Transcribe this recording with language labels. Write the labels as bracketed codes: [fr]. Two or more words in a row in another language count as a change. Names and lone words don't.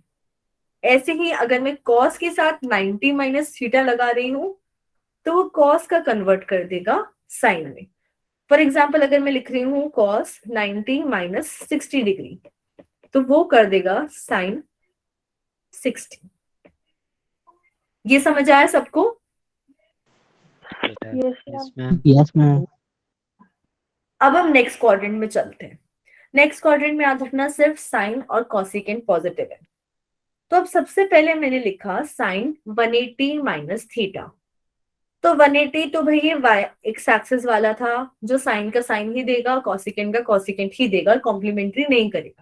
[hi] ऐसे ही अगर मैं कॉस के साथ 90 [en] minus theta [hi] लगा रही हूं तो वो कॉस का कन्वर्ट कर देगा साइन में। [en] for example [hi] अगर मैं लिख रही हूँ [en] cos 90 minus 60 degree, [hi] तो वो कर देगा साइन 60। ये समझ आया सबको? [en] Yes, ma'am. Yes, ma'am. [hi] अब हम [en] next quadrant [hi] में चलते हैं। [en] next quadrant [hi] में याद रखना सिर्फ साइन और [en] cosecant positive [hi] है। तो अब सबसे पहले मैंने लिखा [en] sine 180 minus theta. [hi] तो 180 तो भाई ये [en] y x axis [hi] वाला था, जो साइन का साइन ही देगा, कॉसिकेंट का कॉसिकेंट ही देगा, कॉम्प्लीमेंट्री नहीं करेगा।